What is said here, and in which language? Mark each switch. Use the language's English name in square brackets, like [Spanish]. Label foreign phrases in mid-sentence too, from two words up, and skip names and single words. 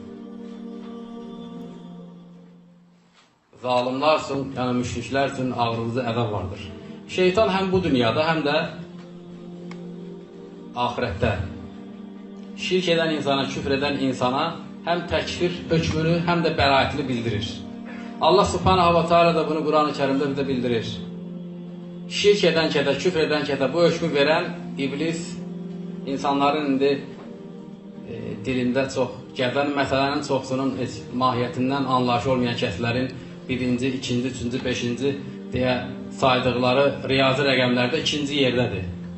[Azerbaijani] Zalimlar üçün, yəni müşriklər üçün ağrınızda əzab vardır. Şeytan həm bu dünyada, həm də ahirətdə şirk edən insana, küfr edən insana həm təkfir hökmünü, həm də bəraətini bildirir. [Arabic] الله سبحانه وتعالى [Azerbaijani] da bunu Quran-ı Kərimdə bizə bildirir. Şirk edən kədə, küfr edən kədə bu hökmü verən iblis insanların indi dilində çox gəzən məsələnin çoxsunun mahiyyətindən anlayışı olmayan kəslərin birinci, ikinci, üçüncü, beşinci deyə saydıqları riyazi rəqəmlərdə ikinci yerdədir.